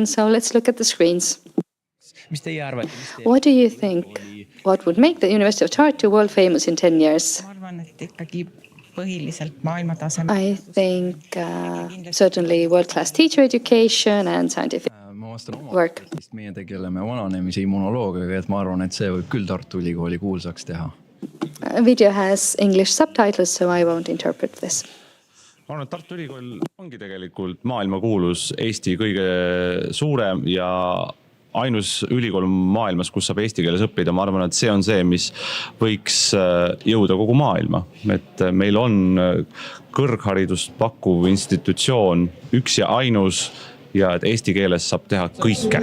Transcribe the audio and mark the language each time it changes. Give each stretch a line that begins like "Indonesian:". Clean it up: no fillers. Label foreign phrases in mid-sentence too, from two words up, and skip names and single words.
English: So let's look at the screens. What do you think? What would make the University of Tartu world famous in 10 years? I think certainly world-class teacher education and scientific work.
Estonian: Meie tegeleme vananemise immunoloogiaga, et ma arvan, et see võib küll Tartu Ülikooli kuulsaks teha.
English: Video has English subtitles, so I won't interpret this.
Estonian: Ma arvan, et Tartu Ülikool ongi tegelikult maailmakuulus Eesti kõige suurem ja ainus ülikool maailmas, kus saab eesti keeles õppida. Ma arvan, et see on see, mis võiks jõuda kogu maailma. Et meil on kõrgharidust pakkuv institutsioon, üks ja ainus, ja et eesti keeles saab teha kõike.